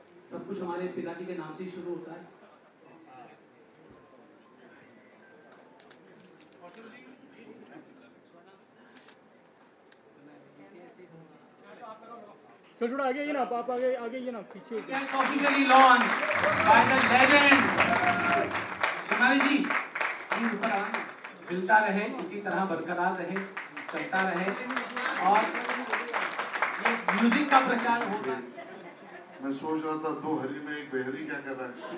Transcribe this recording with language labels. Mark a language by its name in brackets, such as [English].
[Hindi] सब कुछ हमारे पिताजी के नाम से ही शुरू होता है। चलो थोड़ा आगे आइए ना आप आगे आइए ना पीछे। [English] It's officially launched by the legends. [Hindi] Sonali ji please ऊपर आए। मिलता रहे, इसी तरह बरकरार रहे, चलता रहे और ये म्यूजिक का प्रचार होगा। मैं सोच रहा था दो हरी में एक बेहरी क्या कर रहा है।